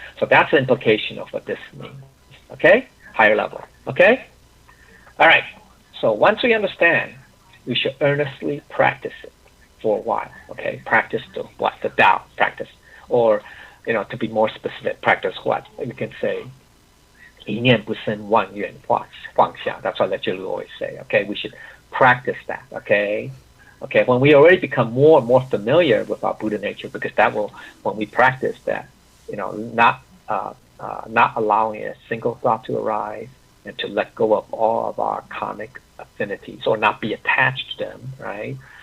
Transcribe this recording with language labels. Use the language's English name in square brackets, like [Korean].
[English] So that's the implication of what this means, okay? Higher level, okay? All right. So once we understand, we should earnestly practice it for a while, okay? Practice the what? The Tao practice. Or, to be more specific, practice what? You can say, [Chinese] 一念不生万愿放下. [English] That's what Lecture Lu always say, okay? We should practice that, okay? Okay, when we already become more and more familiar with our Buddha nature, because that will, when we practice that, not allowing a single thought to arise and to let go of all of our karmic affinities or not be attached to them, right?